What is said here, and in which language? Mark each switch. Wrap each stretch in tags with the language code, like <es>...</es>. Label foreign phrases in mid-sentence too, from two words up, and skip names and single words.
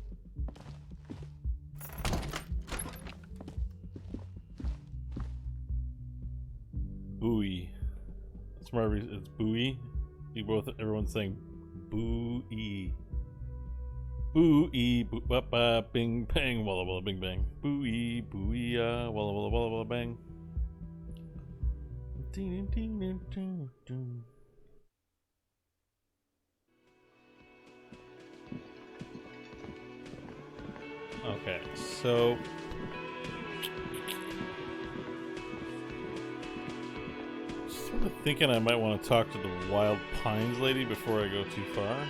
<en>Buoy. It's buoy. Everyone's saying buoy. Buoy, ba bing bang, walla walla bing bang. Buoy, buoy, walla walla walla walla bang. Ding ding ding ding ding. Okay, so sort of thinking I might want to talk to the Wild Pines lady before I go too far.</en>